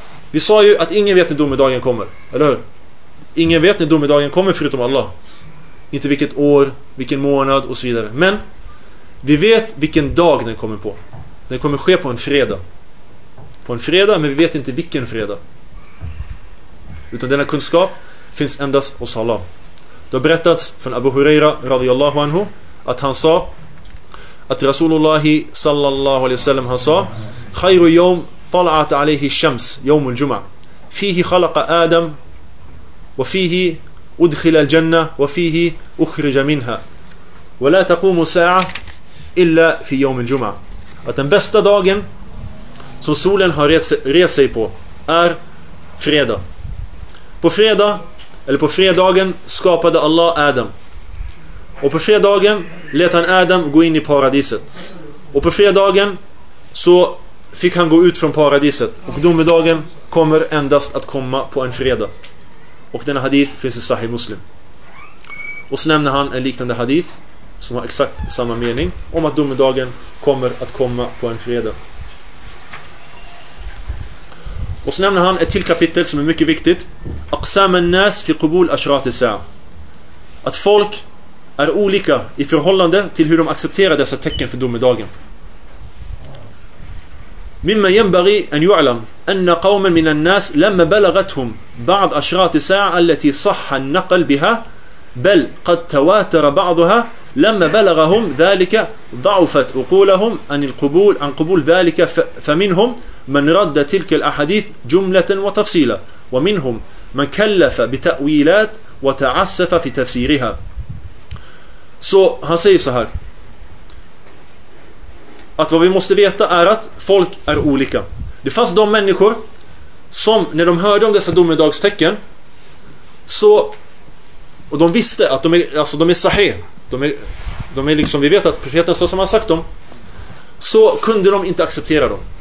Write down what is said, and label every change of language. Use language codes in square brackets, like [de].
[sv] Vi sa ju att ingen vet när domedagen kommer, eller hur? Ingen vet när domedagen kommer förutom Allah. Inte vilket år, vilken månad och så vidare. Men vi vet vilken dag den kommer på. Den kommer ske på en fredag. På en fredag, men vi vet inte vilken fredag. Utan denna kunskap finns endast hos Allah. Det har berättats från Abu Huraira radiyallahu anhu att han sa [ar] att Rasulullah sallallahu alaihi wasallam han sa: "Khayru yawm طلعت عليه الشمس يوم الجمعة فيه خلق آدم وفيه أدخل الجنة وفيه أخرج منها ولا تقوم ساعة إلا في يوم الجمعة." [sv] Att den bästa dagen som solen har rest sig på är fredag. På fredag, eller på fredagen, skapade Allah Adam. Och på fredagen lät han Adam gå in i paradiset. Och på fredagen så fick han gå ut från paradiset. Och domedagen kommer endast att komma på en fredag. Och denna hadith finns i Sahih Muslim. Och så nämner han en liknande hadith som har exakt samma mening, om att domedagen kommer att komma på en fredag. Och så nämner han ett till kapitel som är mycket viktigt: [ar] "Aqsaman nas fi qubul ashrat as-sa'a." [sv] Att folk är olika i förhållande till hur de accepterar dessa tecken för domedagen. [ar] "مما ينبغي أن يعلم أن قوما من الناس لما بلغتهم بعض أشراط الساعة التي صح النقل بها بل قد تواتر بعضها لما بلغهم ذلك ضعفت عقولهم عن القبول عن قبول ذلك فمنهم من رد تلك الأحاديث جملة وتفصيلا ومنهم من كلف بتأويلات وتعسف في تفسيرها." [sv] So, han säger så här: att vad vi måste veta är att folk är olika. Det fanns de människor som när de hörde om dessa domedagstecken, så, och de visste att de är, alltså de är sahih, de är liksom, vi vet att profeten som har sagt dem, så kunde de inte acceptera dem.